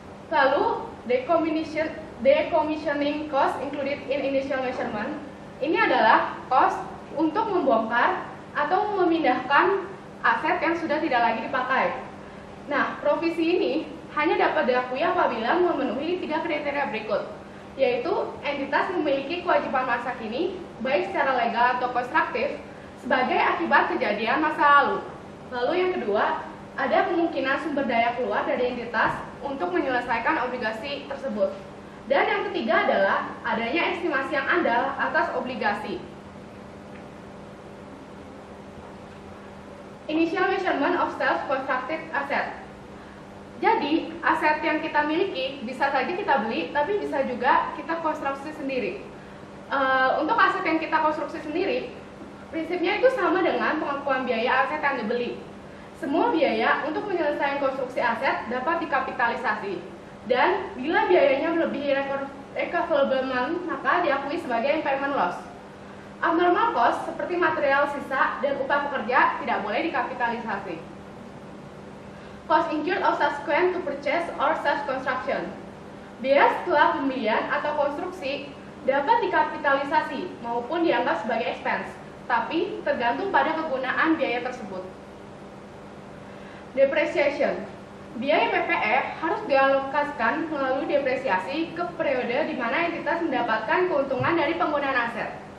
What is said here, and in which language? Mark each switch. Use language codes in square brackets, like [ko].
[en] Lalu decommissioning cost included in initial measurement. [id] Ini adalah cost untuk membongkar atau memindahkan aset yang sudah tidak lagi dipakai. Nah, provisi ini hanya dapat diakui apabila memenuhi tiga kriteria berikut, yaitu entitas memiliki kewajiban masa kini, baik secara legal atau konstruktif, sebagai akibat kejadian masa lalu. Lalu yang kedua, ada kemungkinan sumber daya keluar dari entitas untuk menyelesaikan obligasi tersebut. Dan yang ketiga adalah adanya estimasi yang andal atas obligasi. [en] Initial measurement of self-constructed asset. [id] Jadi, aset yang kita miliki bisa saja kita beli, tapi bisa juga kita konstruksi sendiri. Untuk aset yang kita konstruksi sendiri, prinsipnya itu sama dengan pengakuan biaya aset yang dibeli. Semua biaya untuk menyelesaikan konstruksi aset dapat dikapitalisasi. Dan bila biayanya melebihi recoverable amount, maka diakui sebagai impairment loss. Abnormal cost seperti material sisa dan upah pekerja tidak boleh dikapitalisasi. [en] Cost incurred or subsequent to purchase or self-construction. [id] Biaya setelah pembelian atau konstruksi dapat dikapitalisasi maupun dianggap sebagai expense, tapi tergantung pada kegunaan biaya tersebut. Depreciation. Biaya PPE harus dialokasikan melalui depresiasi ke periode di mana entitas mendapatkan keuntungan dari penggunaan aset.